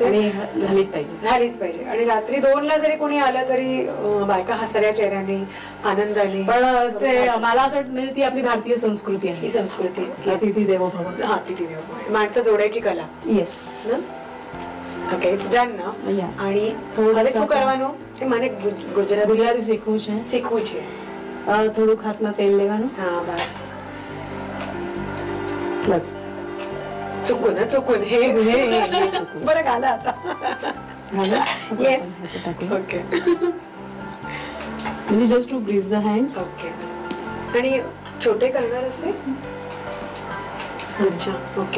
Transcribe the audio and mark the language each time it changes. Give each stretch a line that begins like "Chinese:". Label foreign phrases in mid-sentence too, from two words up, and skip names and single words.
Marathi: आणि झालीच पाहिजे. आणि रात्री 2ला जरी कोणी आलं तरी बायका हसऱ्या चेहऱ्याने आनंदाने. पण ते मला असं वाटतं म्हणजे ती आपली भारतीय संस्कृती आहे. ही संस्कृती अतिथी देवो भव. अतिथी देवो भव, माणसं जोडायची कला. येस.
English: Okay, it's done
Marathi: ना. आणि
Gujarati: હવે શું કરવાનું એ મને ગુજરાતી શીખવું છે. થોડુંક હાથમાં તેલ લેવાનું. હા બસ, બસ.
Marathi: चुकून हे बरं घाला आता.
English: Yes. Okay, म्हणजे just to grease the hands.
Marathi: ओके. आणि छोटे करणार असे अच्छा ओके.